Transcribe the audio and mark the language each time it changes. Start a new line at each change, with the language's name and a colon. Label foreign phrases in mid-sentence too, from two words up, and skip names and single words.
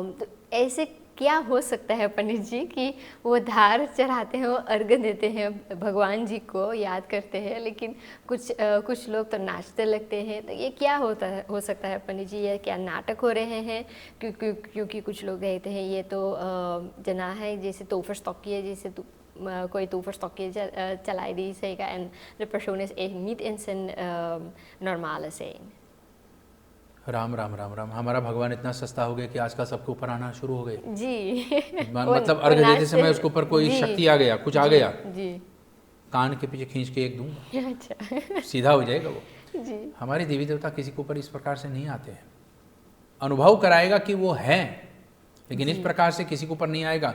Hindi: तो ऐसे क्या हो सकता है पंडित जी कि वो धार चढ़ाते हैं, वो अर्घ देते हैं, भगवान जी को याद करते हैं, लेकिन कुछ लोग तो नाचते लगते हैं, तो ये क्या हो सकता है पंडित जी? ये क्या नाटक हो रहे हैं? क्योंकि कुछ लोग कहते हैं ये तो जना है जैसे toverstokje, जैसे कोई toverstokje चलाई दी
Dutch: zeker en de persoon is even niet in zijn normale zijn.
Hindi: राम राम राम राम, हमारा भगवान इतना सस्ता हो गया कि आजकल सबके ऊपर आना शुरू हो गए जी मतलब अर्घ देते समय उसके ऊपर कोई शक्ति आ गया, कुछ आ गया, जी कान के पीछे खींच के एक दूंगा, अच्छा सीधा हो जाएगा वो। जी हमारे देवी देवता किसी के ऊपर इस प्रकार से नहीं आते हैं। अनुभव कराएगा कि वो है, लेकिन इस प्रकार से किसी के ऊपर नहीं आएगा।